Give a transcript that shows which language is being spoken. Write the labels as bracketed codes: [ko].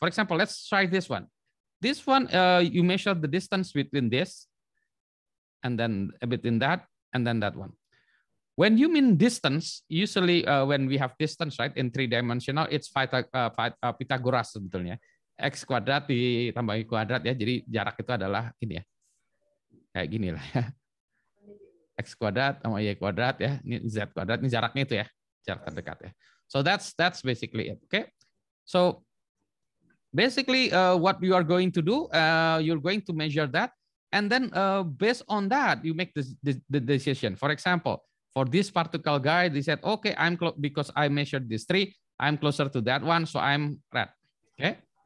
[en] For example, let's try this one. This one, you measure the distance between this, and then between that, and then that one. When you mean distance, usually when we have distance, right, in 3-dimensional, it's Pythagoras sebetulnya. [id] X kuadrat ditambahi kuadrat ya, jadi jarak itu adalah ini ya. Kayak gini lah ya. X kuadrat sama Y kuadrat ya. Ini Z kuadrat, ini jaraknya itu ya. Jarak terdekat ya. [en] So that's basically it. Okay. So basically what you are going to do, you're going to measure that. And then based on that, you make the decision. For example, for this particular guy, they said, okay, because I measured this 3, I'm closer to that one, so I'm red. Okay.